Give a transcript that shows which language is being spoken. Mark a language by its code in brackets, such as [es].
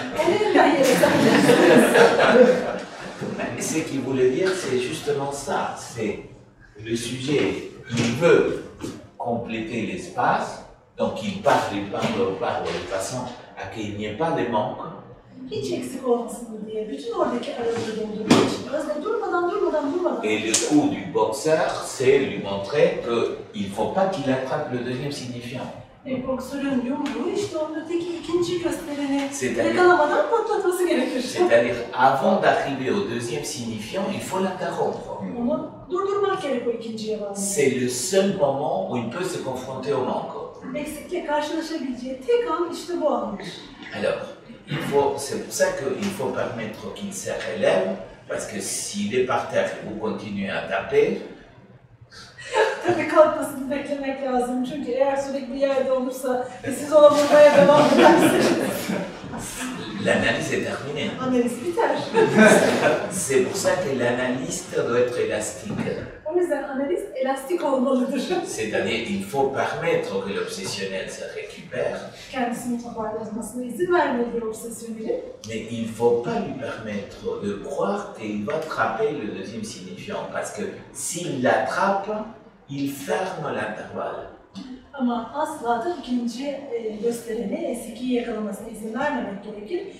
[tr] onu yeniden yere sereceksiniz. [fr] Mais ce qu'il voulait dire, c'est justement ça. C'est le sujet, il veut compléter l'espace, donc il parle de façon à qu'il n'y ait pas de manque. [tr] Hiç eksik olmasın diye bütün oradaki aralığı doldurmak için arasında durmadan. [fr] Et le coup du boxeur, c'est lui montrer qu'il ne faut pas qu'il attrape le deuxième signifiant. [tr] Boksörün yumruğu işte onun öteki ikinci göstereni [fr] C'est-à-dire- [tr] yakalamadan patlatması gerekir. [fr] C'est-à-dire, avant d'arriver au deuxième signifiant, il faut l'interrompre. [tr] Onu durdurmak gerek o ikinciye bağlı. [fr] C'est le seul moment où il peut se confronter au manque. [tr] Eksikle karşılaşabileceği tek an işte bu andır. [fr] Alors, c'est pour ça qu'il faut permettre qu'il se relève, parce que s'il est par terre et vous continuez à taper, [tr] Tabii kalkmasını beklemek lazım çünkü eğer sürekli yerde olursa ve siz ona vurmaya devam ederseniz [fr] l'analyse est terminée. [tr] analiz biter. [fr] C'est pour ça que l'analyste doit être élastique. [tr] O yüzden analiz elastik olmalıdır. [fr] C'est-à-dire qu'il faut permettre que l'obsessionnel se récupère, [tr] Kendisini toparlamasına izin vermelidir obsesyoneli. [fr] mais il ne faut pas lui permettre de croire qu'il va attraper le deuxième signifiant, parce que s'il l'attrape, il ferme l'intervalle. [tr] Ama asla da ikinci göstereni eskiyi yakalamasına izin vermemek gerekir.